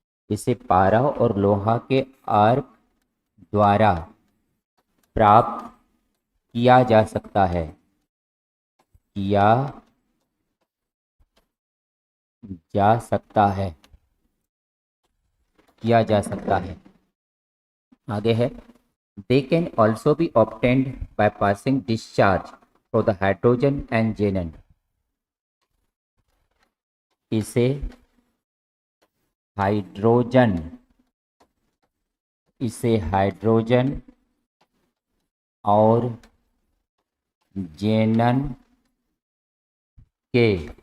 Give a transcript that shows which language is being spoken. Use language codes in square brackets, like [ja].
[hi] इसे पारा और लोहा के आर्क द्वारा प्राप्त किया जा सकता है, किया जा सकता है, किया जा सकता है। आगे है, [en] they can also be obtained by passing discharge through the hydrogen and xenon। [hi] इसे हाइड्रोजन, इसे हाइड्रोजन और जेनन के